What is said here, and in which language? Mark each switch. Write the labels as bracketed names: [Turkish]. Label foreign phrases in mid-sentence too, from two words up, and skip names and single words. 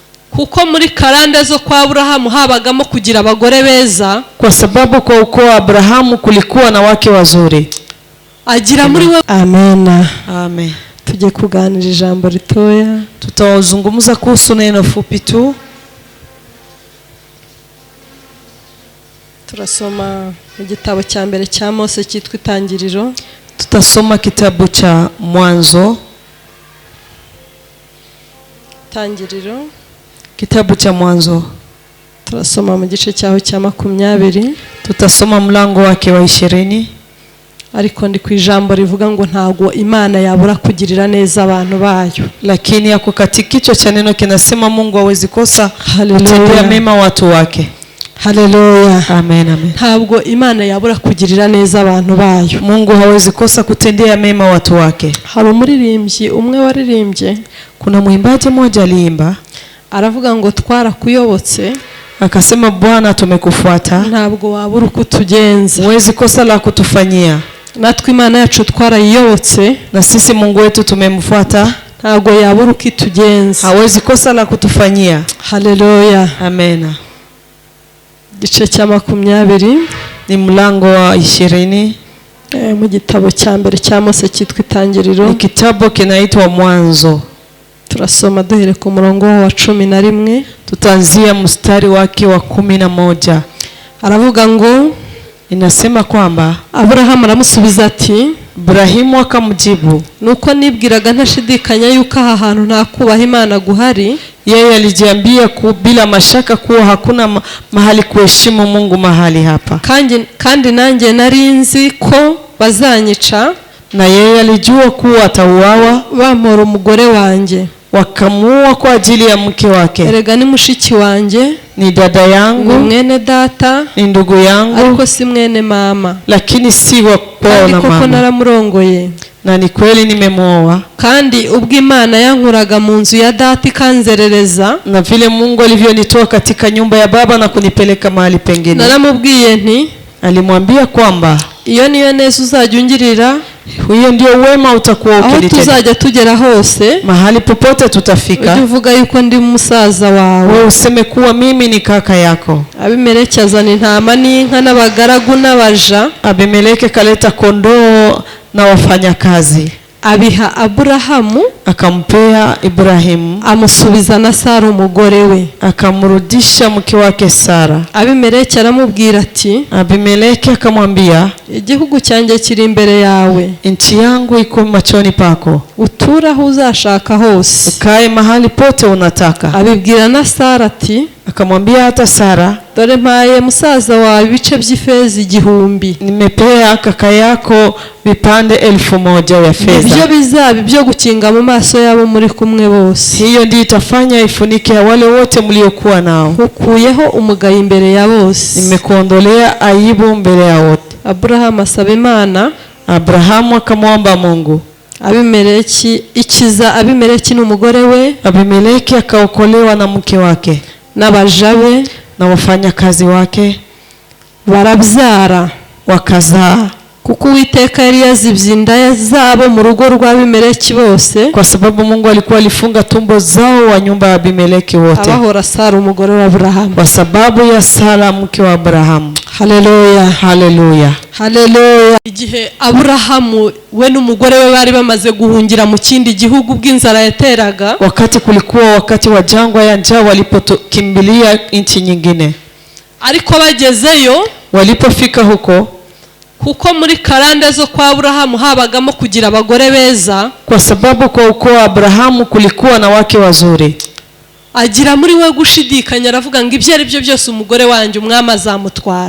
[Kinyarwanda] kuko muri karande zo kwa Abrahamu habagamo kugira abagore beza, [Swahili] kwa sababu kwa ukoo wa Abrahamu kulikuwa na wake wazuri. [Kinyarwanda] Agira muri we. Amen. Amen. Tujye kuganira ijambo ritoya. [Swahili] Tutazungumza kuhusu neno fupi tu. [Kinyarwanda] Turasoma igitabo cya mbere cya Mose cyitwa Itangiriro. [Swahili] Tutasoma kitabu cha Mwanzo. [Kinyarwanda] Itangiriro. [Swahili] Kitabu cha Mwanzo. [Kinyarwanda] Turasoma mu gice cyaho cya 20. [Swahili] Tutasoma mlango wake wa 20. [Kinyarwanda] Ariko ndi ku ijambo rivuga ngo ntago Imana yabura kugirira neza abantu bayo. [Swahili] Lakini yako katika kichwa cha neno kinasema Mungu hawezi kosa kutendea mema watu wake. Haleluya. Amen, amen. [Kinyarwanda] Ntabwo Imana yabura kugirira neza abantu bayo. [Swahili] Mungu hawezi kosa kutendea mema watu wake. [Kinyarwanda] Hari umuririmbyi umwe waririmbye, [Swahili] kuna mwimbaji mmoja aliimba, [Kinyarwanda] aravuga ngo twarakuyobotse, [Swahili] akasema Bwana tumekufuata, [Kinyarwanda] ntabwo wabura kutugenza. [Swahili] Huwezi kosa la kutufanyia. [Kinyarwanda] Natwe Imana yacu twarayiyobotse, [Swahili] na sisi Mungu wetu tumemfuata, [Kinyarwanda] ntabwo yabura ukitugenza. [Swahili] Hawezi kosa la kutufanyia. Haleluya. Amen. [Kinyarwanda] Gice cya 20 [Swahili] ni mlango wa 20 [Kinyarwanda] mu gitabo cya mbere cya Mose cyitwa Itangiriro. [Swahili] Ni kitabu kinaitwa Mwanzo. [Kinyarwanda] Turasoma duhere ku murongo wa 11. [Swahili] Tutaanzia mstari wake wa 11. [Kinyarwanda] Aravuga ngo, [Swahili] inasema kwamba [Kinyarwanda] Abrahamu aramusubiza ati, [Swahili] Ibrahimu akamjibu, [Kinyarwanda] nuko nibwiraga ntashidikanya yuko aha hantu nta kubaha Imana guhari. [Swahili] Yeye alijiambia bila mashaka kuwa hakuna mahali kuheshimu Mungu mahali hapa. [Kinyarwanda] Kandi nanjye narinzi ko bazanyica, [Swahili] na yeye alijua kuwa atauawa, [Kinyarwanda] bamora umugore wanjye, [Swahili] wakamuua kwa ajili ya mke wake. [Kinyarwanda] Erega ni mushiki wanjye, [Swahili] ni dada yangu, [Kinyarwanda] ni mwene data, [Swahili] ni ndugu yangu, [Kinyarwanda] ariko si mwene mama, [Swahili] lakini si wa kwao na mama. [Kinyarwanda] Naramurongoye, [Swahili] na ni kweli nimemuoa. [Kinyarwanda] Kandi ubwo Imana yankuraga mu nzu ya data ikanzerereza, [Swahili] na vile Mungu alivyonitoa katika nyumba ya baba na kunipeleka mahali pengine, [Kinyarwanda] naramubwiye nti, [Swahili] alimwambia kwamba [Kinyarwanda] iyo niyo neza uzajya ungirira, [Swahili] huyo ndio wema utakuwa ukinitendea. [Kinyarwanda] Tuzajya tugera hose, [Swahili] mahali popote tutafika, [Kinyarwanda] uvuga yuko ndi musaza wawe, [Swahili] wewe useme kuwa mimi ni kaka yako. [Kinyarwanda] Abimeleki azana intama n'inka n'abagaragu n'abaja. [Swahili] Abimeleki kaleta kondoo na wafanyakazi, [Kinyarwanda] abiha Abrahamu, [Swahili] akampea Ibrahimu, [Kinyarwanda] amusubiza na Sara umugore we, [Swahili] akamrudisha mke wake Sara. [Kinyarwanda] Abimeleki aramubwira ati, [Swahili] Abimeleki akamwambia, [Kinyarwanda] igihugu cyanjye kiri imbere yawe, [Swahili] nchi yangu iko machoni pako, [Kinyarwanda] utura aho uzashaka hose, [Swahili] ukae mahali pote unataka. [Kinyarwanda] Abibwira na Sara ati, [Swahili] akamwambia hata Sara, [Kinyarwanda] dore mpaye musaza wawe ibice by'ifeza 1000, [Swahili] nimepea kaka yako vipande 1000 ya fedha. [Kinyarwanda] Ibyo bizabi byo gukinga mu maso yabo muri kumwe bose, [Swahili] hiyo ndiyo itafanya ifunike wale wote mliokuwa nao. [Kinyarwanda] Ukuyeho umugayo imbere ya bose, [Swahili] nimekuondolea aibu mbele ya wote. [Kinyarwanda] Abrahamu asaba Imana, [Swahili] Abrahamu akamwomba Mungu. [Kinyarwanda] Abimeleki ikiza Abimeleki n'umugore we, [Swahili] Abimeleki akaokolewa na mke wake [Kinyarwanda] n'abaja be [Swahili] na wafanyakazi wake, [Kinyarwanda] barabyara [Swahili] wakazaa. [Kinyarwanda] Kuko Uwiteka yari yazibye inda zabo mu rugo rwa Abimeleki bose, [Swahili] kwa sababu Mungu alikuwa alifunga tumbo zao wa nyumba ya Abimeleki wote, [Kinyarwanda] abahora Sara umugore wa Abrahamu, [Swahili] kwa sababu ya Sara mke wa Abrahamu. Haleluya, haleluya, haleluya. [Kinyarwanda] Igihe Abrahamu we n'umugore we bari bamaze guhungira mu kindi gihugu bw'inzara yateraga, [Swahili] wakati kulikuwa wakati wa jangwa ya njaa walipokimbilia nchi nyingine, [Kinyarwanda] ariko bagezeyo, [Swahili] walipofika huko, [Kinyarwanda] kuko muri karande zo kwa Abrahamu habagamo kugira abagore beza, [Swahili] kwa sababu kwa ukoo wa Abrahamu kulikuwa na wake wazuri, [Kinyarwanda] agira muri we gushidikanya, aravuga ngo ibyo ari byo byose umugore wanjye umwami azamutwara.